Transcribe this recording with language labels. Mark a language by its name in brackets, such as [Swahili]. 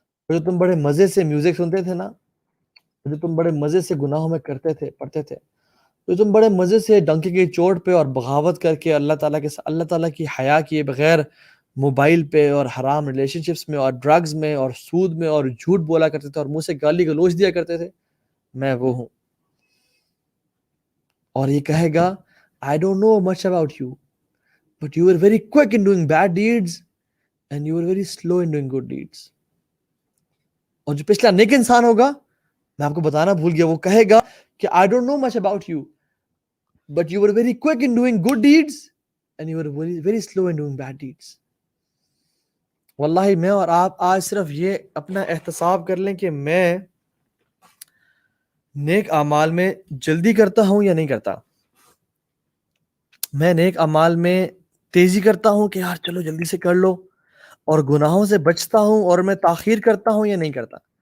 [Urdu] جو تم بڑے مزے سے میوزک سنتے تھے نا، جو تم بڑے مزے سے گناہوں میں کرتے تھے، پڑھتے تھے، جو تم بڑے مزے سے ڈنکے کی چوٹ پہ اور بغاوت کر کے اللہ تعالیٰ کی حیا کیے بغیر موبائل پہ اور حرام ریلیشن شپس میں اور ڈرگز میں اور سود میں اور جھوٹ بولا کرتے تھے اور منہ سے گالی گلوچ دیا کرتے تھے، میں وہ ہوں. اور یہ کہے گا [English] I don't know much about you, but you were very quick in doing bad deeds and you were very slow in doing good deeds. [Urdu] اور جو پچھلا نیک انسان ہوگا، میں آپ کو بتانا بھول گیا، وہ کہے گا کہ [English] I don't know much about you, but you were very quick in doing good deeds and you were very, very slow in doing bad deeds. [Urdu] واللہ میں اور آپ آج صرف یہ اپنا احتساب کر لیں کہ میں نیک اعمال میں جلدی کرتا ہوں یا نہیں کرتا. میں نیک اعمال میں تیزی کرتا ہوں کہ یار چلو جلدی سے کر لو، اور گناہوں سے بچتا ہوں اور میں تاخیر کرتا ہوں یا نہیں کرتا.